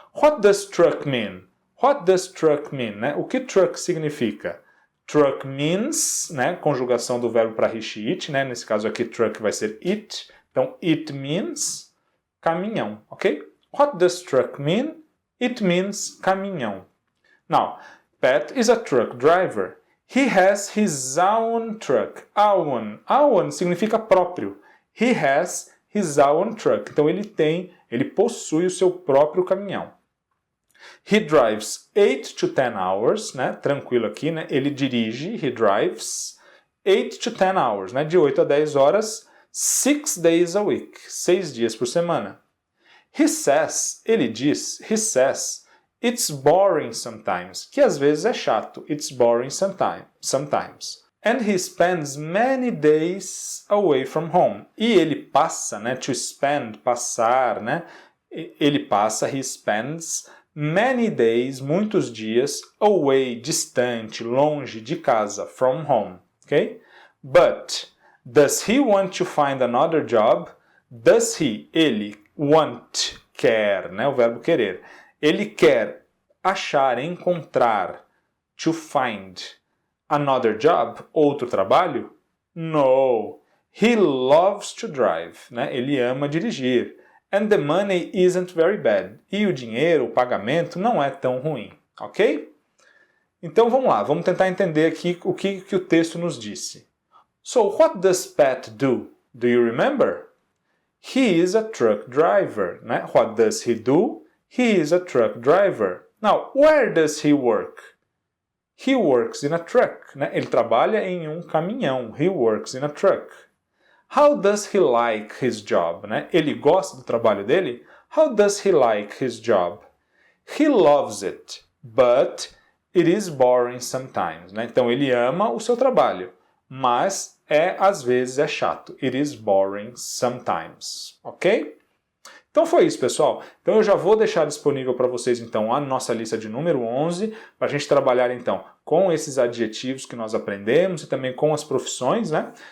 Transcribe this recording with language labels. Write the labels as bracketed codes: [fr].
[en] What does truck mean? What does truck mean? Né? [pt] O que truck significa? [en] Truck means, [pt] né? Conjugação do verbo para [en] he, she, it, [pt] né? Nesse caso aqui, truck vai ser it. Então, [en] it means caminhão, ok? What does truck mean? It means caminhão. Now, Pat is a truck driver. He has his own truck. Own [pt] significa próprio. [en] He has his own truck. [pt] Então, ele possui o seu próprio caminhão. [en] He drives 8 to 10 hours, né? [pt] Tranquilo aqui, né? Ele dirige, [en] he drives 8 to 10 hours, [pt] né? De 8 a 10 horas, [en] 6 days a week, [pt] 6 dias por semana. [en] He says, [pt] ele diz, [en] he says, it's boring sometimes, [pt] que às vezes é chato. [en] It's boring sometimes. And he spends many days away from home. [pt] E ele passa, né? [en] To spend, [pt] passar, né? Ele passa, [en] he spends many days, [pt] muitos dias, [en] away, [pt] distante, longe de casa, [en] from home, [pt] ok? [en] But, does he want to find another job? Does he, [pt] ele, [en] want, [pt] quer, né? O verbo querer. Ele quer achar, encontrar, [en] to find, another job, [pt] outro trabalho? [en] No. He loves to drive, né? [pt] Ele ama dirigir. [en] And the money isn't very bad. [pt] E o dinheiro, o pagamento, não é tão ruim, ok? Então vamos lá, vamos tentar entender aqui o que o texto nos disse. [en] So, what does Pat do? Do you remember? He is a truck driver, né? What does he do? He is a truck driver. Now, where does he work? He works in a truck, né? [pt] Ele trabalha em um caminhão. [en] He works in a truck. How does he like his job? Né? [pt] Ele gosta do trabalho dele? [en] How does he like his job? He loves it, but it is boring sometimes. [pt] Né? Então ele ama o seu trabalho, mas às vezes é chato. [en] It is boring sometimes. [pt] Ok? Então foi isso, pessoal. Então eu já vou deixar disponível para vocês então a nossa lista de número 11, para a gente trabalhar então com esses adjetivos que nós aprendemos e também com as profissões, né?